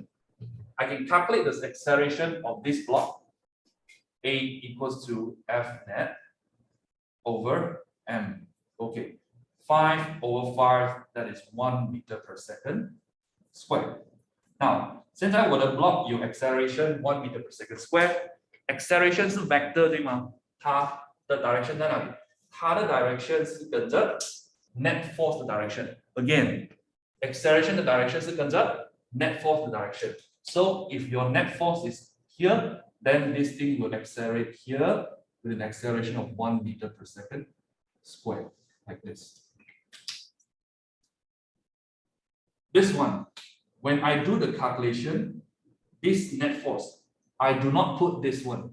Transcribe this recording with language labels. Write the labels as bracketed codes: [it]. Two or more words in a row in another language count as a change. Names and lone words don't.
[en] I can calculate the acceleration of this block. A equals to F net over m. Okay. 5 over 5, that is 1 meter per second squared. Now, [zh] 现在我的 [en] block 有 acceleration 1 meter per second squared. [zh] Acceleration 是 vector 对吗？它的 direction 在哪里？它的 direction 是跟着 [en] net force [zh] 的 direction. Again, acceleration 的 direction 是跟着 [en] net force [zh] 的 direction. [en] So if your net force is here, then this thing will accelerate here with an acceleration of 1 meter per second squared, like this. This one, when I do the calculation, this net force, I do not put this one.